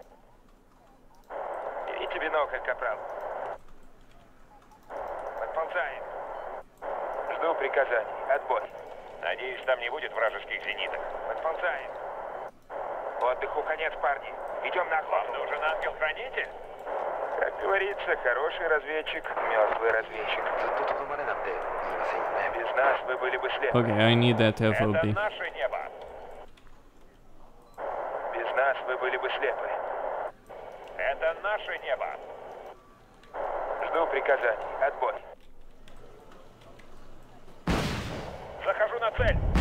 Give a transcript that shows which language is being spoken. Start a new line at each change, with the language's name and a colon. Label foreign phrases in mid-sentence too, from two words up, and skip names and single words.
Russian: Берите бинокль, капрал. Подползаем. Жду приказаний. Отбой. Надеюсь, там не будет вражеских зениток. Подползаем. Отдыху конец, парни. Идем на охоту. Вам нужен ангел-хранитель? Как говорится, хороший разведчик, мертвый разведчик.
Japanese: ずっととどまれなんて言いませんよね。
Russian: Без нас вы были бы слепы.
English: Okay, I need that
Russian: Это FOB. наше небо. Без нас вы были бы слепы. Это наше небо. Жду приказаний. Отбой. Захожу на цель.